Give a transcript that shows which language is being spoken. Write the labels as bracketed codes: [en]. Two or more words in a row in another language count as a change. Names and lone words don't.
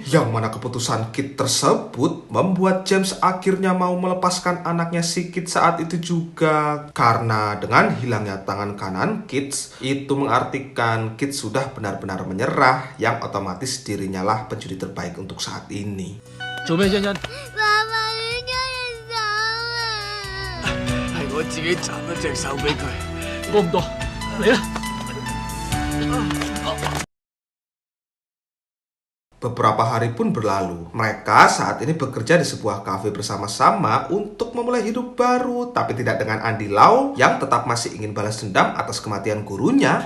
[id] Yang mana keputusan Kit tersebut membuat James akhirnya mau melepaskan anaknya si Kit saat itu juga. Karena dengan hilangnya tangan kanan Kit, itu mengartikan Kit sudah benar-benar menyerah, yang otomatis dirinya lah penjudi terbaik untuk saat ini. [yue] 做咩欣欣？係我自己斬咗隻手俾佢。屙唔多，嚟啦！ [id] Beberapa hari pun berlalu. Mereka saat ini bekerja di sebuah kafe bersama-sama untuk memulai hidup baru, tapi tidak dengan Andy Lau yang tetap masih ingin balas dendam atas kematian gurunya.